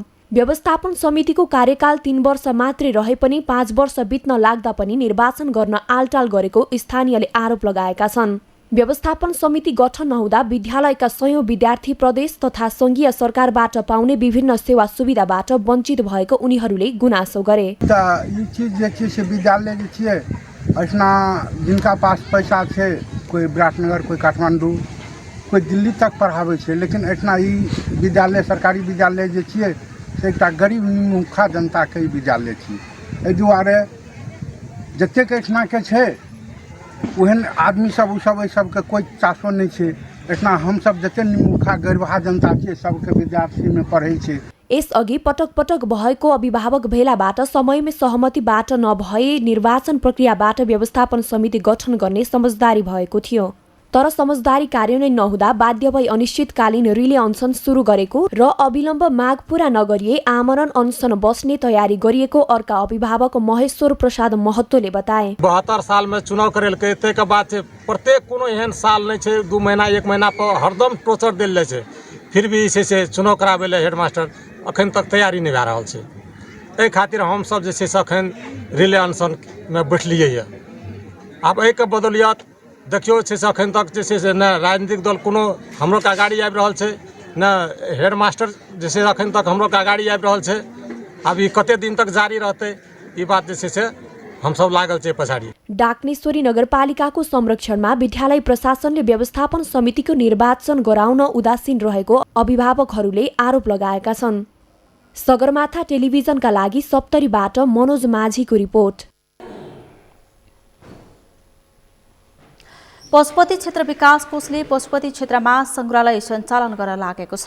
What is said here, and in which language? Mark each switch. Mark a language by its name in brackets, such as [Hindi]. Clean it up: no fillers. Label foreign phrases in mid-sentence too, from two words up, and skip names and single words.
[Nepali] व्यवस्थापन समितिको कार्यकाल 3 वर्ष मात्रै रहे पनि 5 वर्ष बित्न लाग्दा पनि निर्वाचन गर्न आलटाल गरेको स्थानीयले आरोप लगाएका छन्। व्यवस्थापन समिति गठन नहुँदा विद्यालयका सयौं विद्यार्थी प्रदेश तथा संघीय सरकारबाट पाउने विभिन्न सेवा सुविधाबाट वञ्चित भएको उनीहरूले गुनासो गरे। [Maithili] ये चीज देखिए से विद्यालय जे छियै ऐसना जिनका पास पैसा छै कोई विराटनगर कोई काठमांडू कोई दिल्ली तक पढ़ाबै छै, लेकिन ऐसना ई विद्यालय सरकारी विद्यालय जे छियै से एकटा गरीब निमुखा जनता के विद्यालय छी। एहि दुआरे जतेक ऐसना के छै ओहन आदमी सब उ सब एहि सबके कोई चासो नहीं छै। ऐसना हम सब जते निमुखा गरीबहा जनता छियै सबके विद्यार्थी में पढ़ै छै। [Nepali] यसअघि पटक पटक भएको अभिभावक भेलाबाट समयमै सहमतिबाट नभए निर्वाचन प्रक्रियाबाट व्यवस्थापन समिति गठन गर्ने समझदारी भएको थियो। तर समझदारी कार्यान्वयन नहुँदा बाध्य भई अनिश्चितकालीन रिले अनसन सुरु गरेको र अविलम्ब माग पूरा नगरिए आमरण अनसन बस्ने तयारी गरिएको अर्का अभिभावक महेश्वर प्रसाद महतोले बताए। [Maithili] 72 साल में चुनाव करेलकै तैके बाद प्रत्येक कोनो एहन साल नहीं छै 2 महीना 1 महीना पर हरदम टोचर देल जाइ छै, फिर भी से चुनाव कराबे ले हेडमास्टर अखन तक तैयारी नहीं भए रहल छै। एहि खातिर हम सब जे छै से अखन रिले अनशन में बैठलियै है। आब एहि के बदौलियत देखियो छै से अखन तक जे छै से न राजनीतिक दल कोनो हमरो का गाड़ी आबि रहल छै न हेडमास्टर जे छै अखन तक हमरो का गाड़ी आबि रहल छै। अब ई कते दिन तक जारी रहतै ई बात जे छै से हम सब लागल छै पछाडी। [Nepali] डाक्नेश्वरी नगरपालिकाको संरक्षणमा विद्यालय प्रशासनले व्यवस्थापन समितिको निर्वाचन गराउन उदासीन रहेको अभिभावकहरूले आरोप लगाएका छन्। सगरमाथा टेलिभिजनका लागि सप्तरीबाट मनोज माझीको रिपोर्ट। पशुपति क्षेत्र विकास कोषले पशुपति क्षेत्रमा संग्रहालय सञ्चालन गर्न लागेको छ।